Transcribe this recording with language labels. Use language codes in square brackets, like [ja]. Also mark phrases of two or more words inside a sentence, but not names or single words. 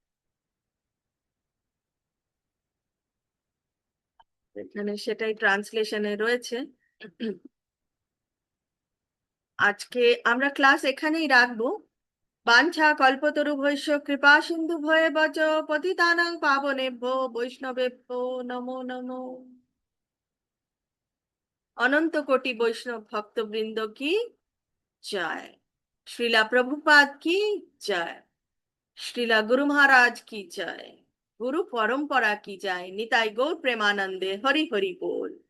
[bn] এখানে সেটাই ট্রান্সলেশনে রয়েছে। আজকে আমরা ক্লাস এখানেই রাখবো। [sa] বাঞ্ছা কল্পতরুভ্যশ্চ কৃপা সিন্ধু ভয়ে বচ পতিতানাং পাবনেভ্যো বৈষ্ণবেভ্যো নমো নমো। [bn] অনন্ত কোটি বৈষ্ণব ভক্তবৃন্দ কি জয়। শ্রীলা প্রভুপাদ কি জয়। শ্রীলা গুরু মহারাজ কি জয়। গুরু পরম্পরা কি জয়। নিতাই গৌর প্রেমানন্দে হরি হরি বল।